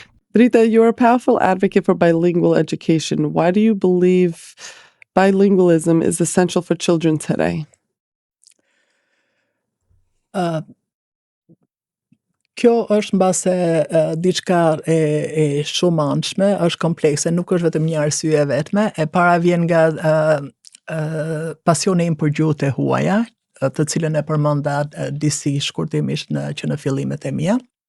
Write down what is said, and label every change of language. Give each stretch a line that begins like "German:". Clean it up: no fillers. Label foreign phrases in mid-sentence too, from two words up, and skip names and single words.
English: Drita, you're a powerful advocate for bilingual education. Why do you believe bilingualism is essential for children today?
Albanian: Kjo është mbase diçka e shumë anshme, është komplekse, nuk është vetëm një arsye vetme, e para vjen nga pasioni im për gjuhët e huaja, të cilën e përmenda disi shkurtimisht që në fillimet e mia.